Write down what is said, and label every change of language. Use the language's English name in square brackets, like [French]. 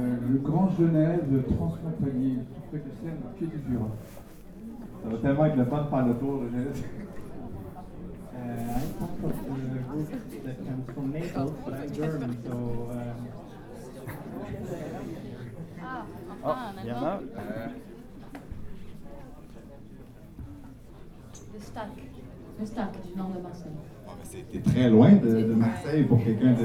[French] Le Grand Genève, transfrontalier, tout près de Seine, pied du Jura. Ça va tellement être le fun de faire le tour. [English] I come from a group that comes from Naples, but I'm German, so... [French] C'était très loin de Marseille pour quelqu'un de...